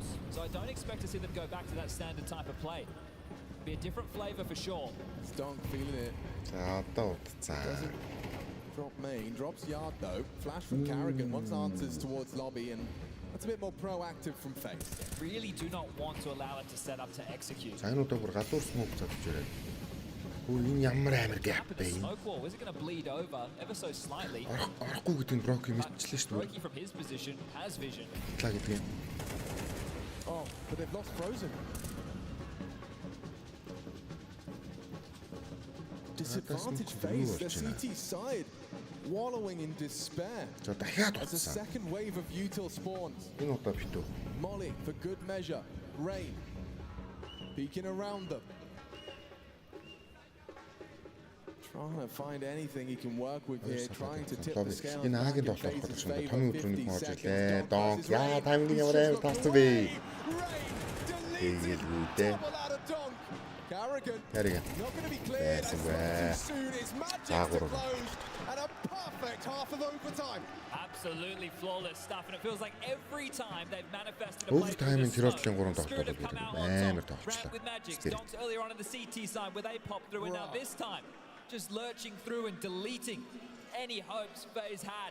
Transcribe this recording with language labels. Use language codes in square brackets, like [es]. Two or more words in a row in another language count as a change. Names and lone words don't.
[en] So I don't expect to see them go back to that standard type of play. Be a different flavor for sure. Stonk feeling it. Doesn't drop main, drops yard though. Flash from Kerrigan, wants answers towards lobby, and that's a bit more proactive from FaZe. Really do not want to allow it to set up to execute. [mn] Энэ ямар амар gap бэ? [en] Smoke wall, is it going to bleed over ever so slightly? [mn] Орохгүй гэдэг нь Brokey мэдчихлээ шүү дээ. [en] Brokey from his position has vision. Oh, but they've lost Frozen. Disadvantage FaZe, their CT side, wallowing in despair as a second wave of util spawns. Molly for good measure. Rain Peeking around them. Trying to find anything he can work with here, trying to tip the scale in FaZe's favor. 50 seconds. Donk. [mn] Яа, тайминг ямар амар таарсан бэ? Ээлгүүдээ. [en] Carrigan. Not going to be cleared as soon. It's magic to close and a perfect half of overtime. Absolutely flawless stuff, and it feels like every time they've manifested a Overtime in play Spirit have come out on top. Grant with magic, Donks earlier on in the CT side where they popped through, and now this time just lurching through and deleting any hopes FaZe had.